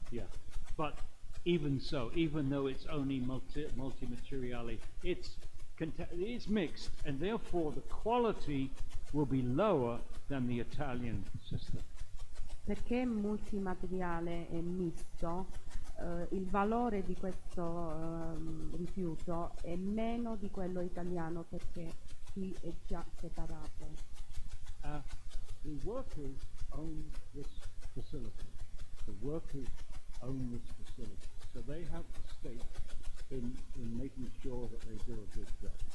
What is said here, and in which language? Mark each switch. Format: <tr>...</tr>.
<en>Yeah, but even so, even though it's only multi-materiali, it's mixed, and therefore the quality will be lower than the Italian system.</en> <it>Perché multimateriale è misto, il valore di questo rifiuto è meno di quello italiano, perché qui è già separato.</it> <en>the workers own this facility. The workers own this facility. So they have a stake in making sure that they do a good job.</en>